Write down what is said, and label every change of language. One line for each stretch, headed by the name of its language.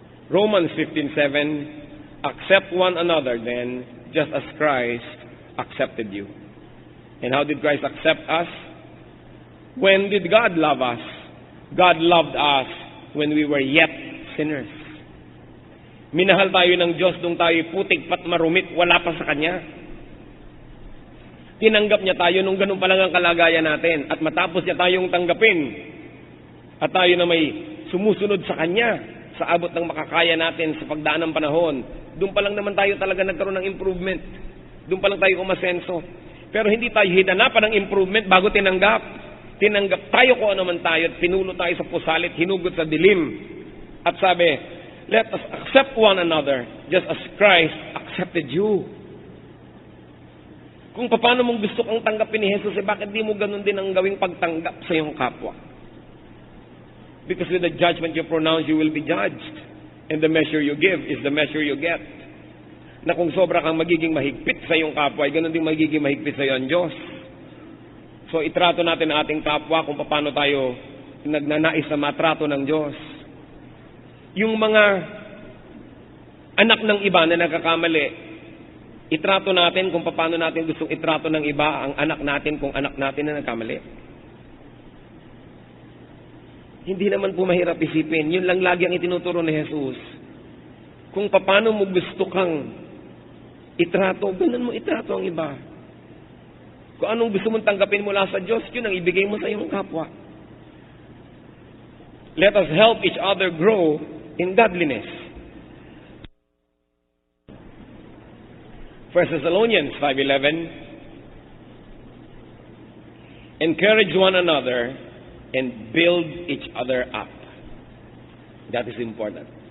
English: Romans 15:7, accept one another then, just as Christ accepted you. And how did Christ accept us? When did God love us? God loved us when we were yet sinners.
Filipino: Minahal tayo ng Diyos nung tayo putik pat marumit, wala pa sa Kanya. Tinanggap niya tayo nung ganun pa lang ang kalagayan natin. At matapos niya tayong tanggapin, at tayo na may sumusunod sa Kanya, sa abot ng makakaya natin sa pagdaan ng panahon, doon pa lang naman tayo talaga nagkaroon ng improvement. Doon pa lang tayo umasenso. Pero hindi tayo hinanapan ng improvement bago tinanggap. Tinanggap tayo kung ano man tayo at pinulo tayo sa pusalit, hinugot sa dilim. At sabi,
English: let us accept one another just as Christ accepted you.
Filipino: Kung paano mong gusto kang tanggapin ni Jesus, bakit di mo ganun din ang gawing pagtanggap sa iyong kapwa?
English: Because with the judgment you pronounce, you will be judged. And the measure you give is the measure you get.
Filipino: Na kung sobra kang magiging mahigpit sa iyong kapwa, ay ganun din magiging mahigpit sa iyo ang Diyos. So itrato natin ang ating kapwa kung paano tayo nagnanais na matrato ng Diyos. Yung mga anak ng iba na nagkakamali, itrato natin kung paano natin gustong itrato ng iba ang anak natin kung anak natin na nagkamali. Hindi naman po mahirap isipin. Yun lang lagi ang itinuturo ni Jesus. Kung paano mo gusto kang itrato, ganun mo itrato ang iba. Kung anong gusto mong tanggapin mula sa Diyos, yun ang ibigay mo sa iyong kapwa.
English: Let us help each other grow in godliness. 1 Thessalonians 5:11, encourage one another and build each other up. That is important.